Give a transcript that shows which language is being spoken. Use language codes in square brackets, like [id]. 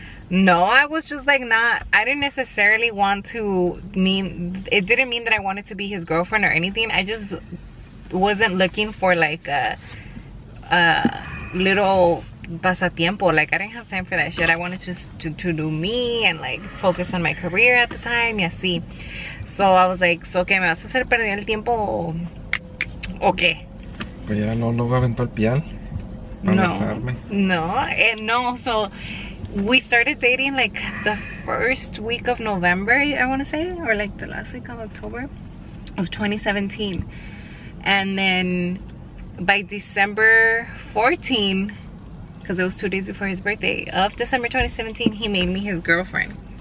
[en] No, I was just like not, I didn't necessarily want to it didn't mean that I wanted to be his girlfriend or anything. I just wasn't looking for like a little pasatiempo. Like, I didn't have time for that shit. I wanted just to do me and like focus on my career at the time, [es] y así. [en] So I was like, so, [es] ¿qué me vas a hacer perder el tiempo o qué? Pues ya luego aventó el pial para besarme. [en] No, so we started dating like the first week of November, I want to say, or like the last week of October of 2017. And then by December 14, because it was 2 days before his birthday, of December 2017, he made me his girlfriend.